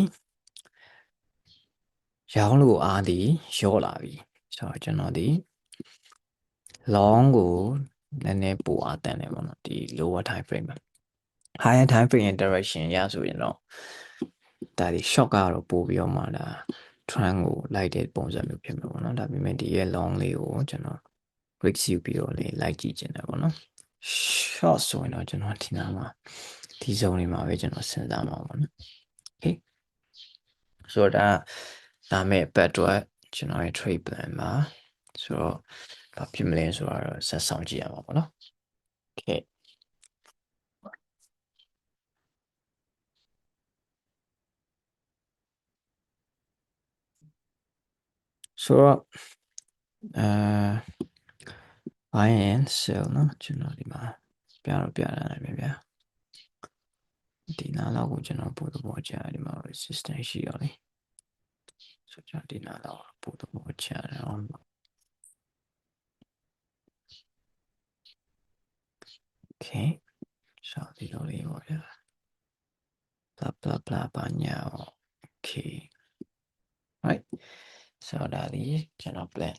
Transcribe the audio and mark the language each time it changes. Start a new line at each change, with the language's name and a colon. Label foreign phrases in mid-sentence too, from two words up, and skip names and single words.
Burmese: ရောင်းလို့အားသည်ရော့လာပြီဆိုတော့ကျွန်တော်ဒီ long ကိုနည်းနည်းပိုအားတန်တယ်ပေါ့နော်ဒီ
English: lower time frame
Burmese: မှာ
English: higher time frame interaction
Burmese: ရဆိုရင်တော့ဒါဒီ shock ကတော့ပို့ပြီးတော့မှဒါ trend ကိုလိုက်တဲ့ပုံစံမျိုးဖြစ်မှာပေါ့နော်ဒါပေမဲ့ဒီရဲ့ long လေးကိုကျွန်တော် risk ယူပြီးတော့လေးလိုက်ကြည့်ချင်တယ်ပေါ့နော် short ဆိုရင်တော့ကျွန်တော်ဒီနားမှာဒီ zone တွေမှာပဲကျွန်တော်စဉ်းစားမှာပေါ့နော် okay ဆိုတော့ဒါမဲ့ဘတ်အတွက်ကျွန်တော်ရဲ့
English: trade plan
Burmese: မှာဆိုတော့ဘာဖြစ်မလဲဆိုတော့ဆက်ဆောင်ကြည့်ရမှာပေါ့နော် okay ဆိုတော့
English: buy and sell
Burmese: เนาะကျွန်တော်ဒီမှာပြလာနိုင်ပြီဗျာဒီနားလောက်ကိုကျွန်တော်ပို့သဘောချဒီမှာ resistance ရှိရောလေဆိုကျွန်တော်ဒီနားလောက်ပို့သဘောချတော့ okay ဆိုဒီလိုလေးပေါ့ဗျာ
English: blah blah blah
Burmese: ဘာညာ
English: okay right
Burmese: ဆိုတော့ဒီကျွန်တော် plan